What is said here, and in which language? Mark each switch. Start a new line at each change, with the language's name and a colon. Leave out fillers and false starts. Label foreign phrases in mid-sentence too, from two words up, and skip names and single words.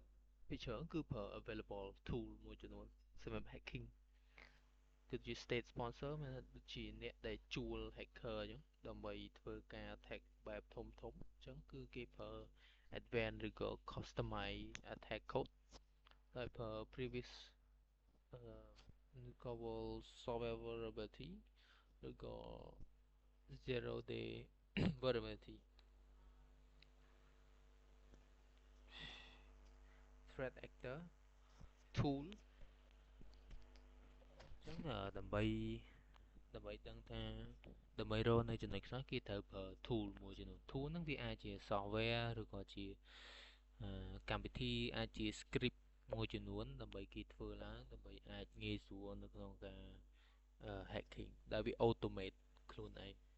Khmer: ពីច្រើនគឺប្រើ
English: available tool
Khmer: មួយចំនួនសម្រាប់ hacking គឺជា
English: state sponsor
Khmer: មានដូចជាអ្នកដែលជួល hacker អញ្ចឹងដើម្បីធ្វើការ attack បែបធំអញ្ចឹងគឺគេប្រើ advanced ឬក៏
English: customize attack code
Khmer: ដោយប្រើ
English: previous recover software vulnerability
Khmer: ឬក៏
English: zero day vulnerability threat actor tool
Khmer: អញ្ចឹងដើម្បីដឹងថាដើម្បីរកនៅចំណុចខ្លះគេត្រូវប្រើ tool មួយចំនួន tool ហ្នឹងវាអាចជា software ឬក៏ជាកម្មវិធីអាចជា script មួយចំនួនដើម្បីគេធ្វើឡើងដើម្បីអាចងាយស្រួលនៅក្នុងការ hacking ដែលវា automate ខ្លួនឯងអ